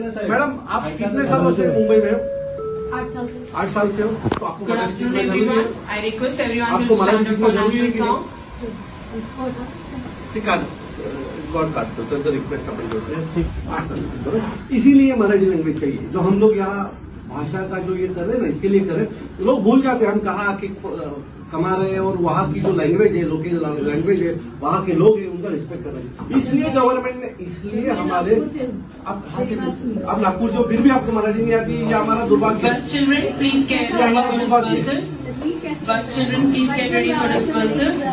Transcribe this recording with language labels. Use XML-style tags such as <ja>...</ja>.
<hi>Madam आप कितने सालों से मुंबई में हो? 8 साल से। 8 साल से हो तो आपको</hi> <en>Good afternoon everyone. I request everyone to stand up for national song.</en> <mr>ठीक आहे, रिकॉर्ड काटतो त्यांचं रिक्वेस्ट आपण करतो,</mr> <hi>इसीलिए मराठी लैंग्वेज चाहिए। जो हम लोग यहाँ भाषा का जो ये कर रहे हैं ना, इसके लिए कर रहे हैं, लोग भूल जाते हैं हम कहाँ के कमा रहे हैं और वहाँ की जो लैंग्वेज है, लोकल लैंग्वेज है, वहाँ के लोग हैं, उनका रिस्पेक्ट कर रहे हैं। इसलिए गवर्नमेंट ने, इसलिए हमारे आप कहाँ से, आप नागपुर से हो फिर भी आपको मराठी नहीं आती, ये हमारा दुर्भाग्य।</hi> <en>Bus children, please get ready for dispersal. Bus children, please get ready for dispersal.</en>